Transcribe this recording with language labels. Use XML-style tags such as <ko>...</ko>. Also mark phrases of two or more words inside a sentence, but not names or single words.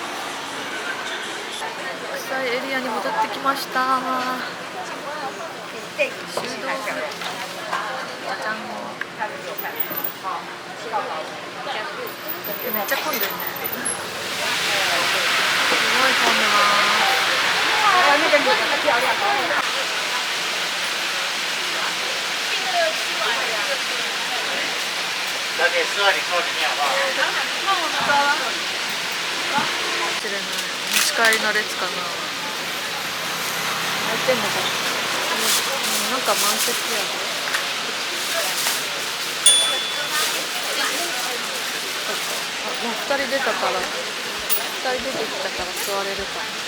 <ja>臭いエリアに戻ってきました。修道具。じゃじゃん。めっちゃ混んでるね。すごい混んでます。</ja> <zh>小姐坐里坐里面好不好？</zh> <ja>失礼な持ち帰りの列かな。空いてんのかな。なんか満席やで。もう2人出たから2人出てきたから座れるか。</ja>